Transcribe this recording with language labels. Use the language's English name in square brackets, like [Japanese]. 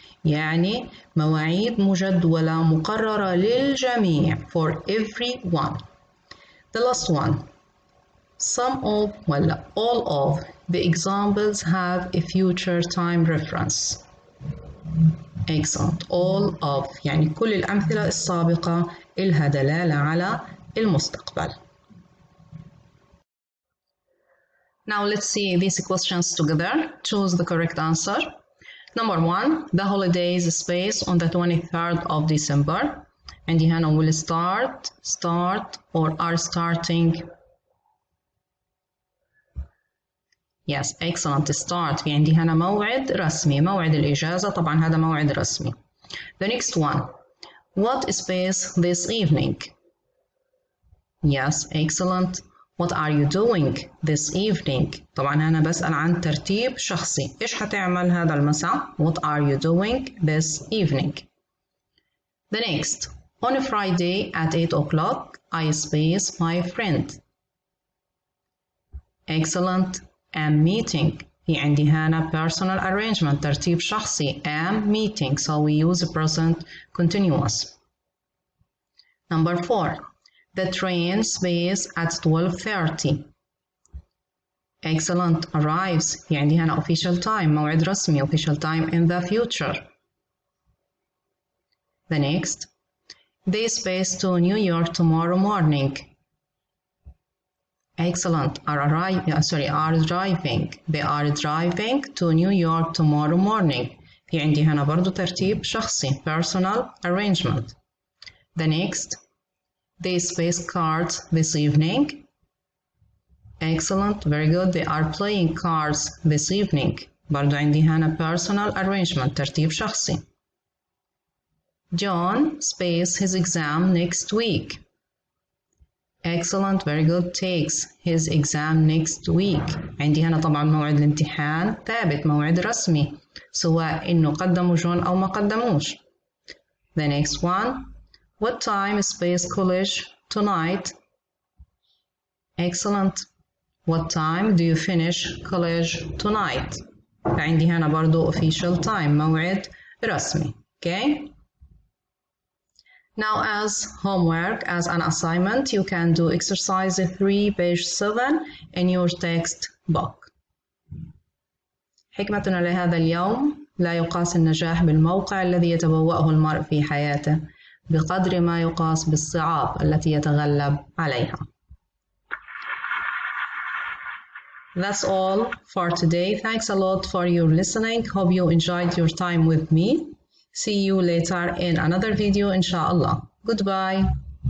[Arabic] يعني مواعيد مجدولة مقررة للجميع [English] for everyone. The last one. Some of, well, all of the examples have a future time reference. Excellent. All of [Arabic] يعني كل الأمثلة السابقة إلها دلالة على المستقبل. [English] Now let's see these questions together. Choose the correct answer. Number 1, the holidays space on the 23rd of December. [Arabic] عندي هنا [English] will start or are starting. Yes, excellent. [Arabic] Start في عندي هنا موعد رسمي، موعد الإجازة طبعا هذا موعد رسمي. [English] The next one, what space this evening? Yes, excellent. What are you doing this evening? [Arabic] طبعا أنا بسأل عن ترتيب شخصي. إيش حتعمل هذا المساء؟ [English] What are you doing this evening? The next, on a Friday at 8 o'clock, I space my friend. Excellent. am meeting. [Arabic] في عندي هنا [English] personal arrangement [Arabic] ترتيب شخصي [English] am meeting, so we use present continuous. Number 4, the train space at 12:30. Excellent. arrives [Arabic] في عندي هنا [English] official time [Arabic] موعد رسمي [English] official time in the future. The next, They space to New York tomorrow morning. Excellent. Are driving. They are driving to New York tomorrow morning. [Arabic] في عندي هنا برضو ترتيب شخصي [English] personal arrangement. The next. They space cards this evening. Excellent. Very good. They are playing cards this evening. [Arabic] برضو عندي هنا [English] personal arrangement [Arabic] ترتيب شخصي. [English] John space his exam next week. Excellent. Very good. Takes his exam next week. [Arabic] عندي هنا طبعا موعد الامتحان ثابت موعد رسمي سواء إنه قدموا جون أو ما قدموش. [English] The next one. What time space college tonight? Excellent. What time do you finish college tonight? [Arabic] عندي هنا برضو [English] official time [Arabic] موعد رسمي. [English] Okay. Now as homework, as an assignment, you can do exercise 3 page 7 in your textbook. [Arabic] حكمتنا لهذا اليوم: لا يقاس النجاح بالموقع الذي يتبوأه المرء في حياته بقدر ما يقاس بالصعاب التي يتغلب عليها. [English] That's all for today. Thanks a lot for your listening. Hope you enjoyed your time with me. See you later in another video, inshallah. Goodbye.